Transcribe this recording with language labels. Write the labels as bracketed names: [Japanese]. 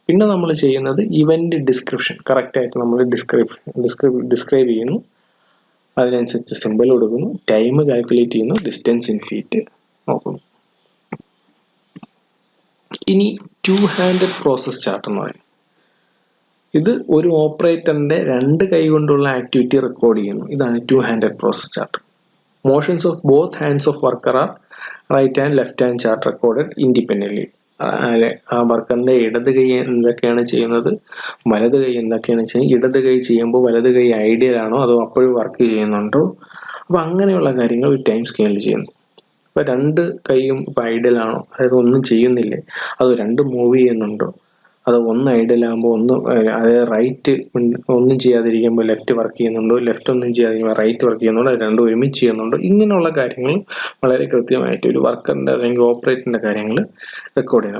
[Malayalam] പിന്നെ നമ്മൾ ചെയ്യുന്നത് ഇവന്റ് ഡിസ്ക്രിപ്ഷൻ കറക്റ്റ് ആയിട്ട് നമ്മൾ ഡിസ്ക്രൈബ് ചെയ്യുന്നു, അതിനനുസരിച്ച് സിമ്പിൾ കൊടുക്കുന്നു, ടൈം കാൽക്കുലേറ്റ് ചെയ്യുന്നു, ഡിസ്റ്റൻസ് ഇൻ ഫീറ്റ് നോക്കുന്നു. ഇനി 2-handed പ്രോസസ് ചാർട്ട് എന്ന് പറയും. ഇത് ഒരു ഓപ്പറേറ്ററിന്റെ 2 കൈ കൊണ്ടുള്ള ആക്ടിവിറ്റി റെക്കോർഡ് ചെയ്യുന്നു. ഇതാണ് 2-handed process chart. [English] Motions of both hands of worker are right and left hand chart recorded independently. [Malayalam] ആ വർക്കറിന്റെ ഇടത് കൈ എന്തൊക്കെയാണ് ചെയ്യുന്നത്, വലത് കൈ എന്തൊക്കെയാണ് ചെയ്യുന്നത്, ഇടത് കൈ ചെയ്യുമ്പോൾ വലത് കൈ ഐഡിയൽ ആണോ അതോ അപ്പോഴും വർക്ക് ചെയ്യുന്നുണ്ടോ, അപ്പോൾ അങ്ങനെയുള്ള കാര്യങ്ങൾ ഒരു ടൈം സ്കെയിലിൽ ചെയ്യുന്നു. അപ്പോൾ 2 കൈയും ഇപ്പോൾ ഐഡിയൽ ആണോ, അതായത് ഒന്നും ചെയ്യുന്നില്ലേ, അത് 2 മൂവ് ചെയ്യുന്നുണ്ടോ, അത് ഒന്ന് ഐഡിയൽ ആകുമ്പോൾ അതായത് റൈറ്റ് ഒന്നും ചെയ്യാതിരിക്കുമ്പോൾ ലെഫ്റ്റ് വർക്ക് ചെയ്യുന്നുണ്ടോ, ലെഫ്റ്റ് ഒന്നും ചെയ്യാതിരിക്കുമ്പോൾ റൈറ്റ് വർക്ക് ചെയ്യുന്നുണ്ടോ, അത് രണ്ടും ഒരുമിച്ച് ചെയ്യുന്നുണ്ടോ, ഇങ്ങനെയുള്ള കാര്യങ്ങൾ വളരെ കൃത്യമായിട്ട് ഒരു വർക്കറിന്റെ അല്ലെങ്കിൽ ഓപ്പറേറ്ററിന്റെ കാര്യങ്ങൾ റെക്കോർഡ് ചെയ്യണം.